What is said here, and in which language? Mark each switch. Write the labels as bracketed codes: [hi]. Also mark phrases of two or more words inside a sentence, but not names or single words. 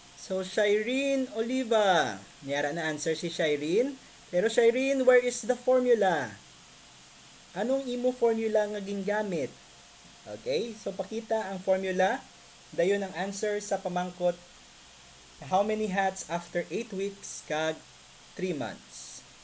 [en] So, Shireen Oliva. [hil] Niyara na answer si Shireen. [en] Pero Shireen, where is the formula? [hil] Anong imo formula nga gingamit? Okay, so pakita ang formula. Dayon ang answer sa pamangkot. [en] How many hats after 8 weeks kag 3 months?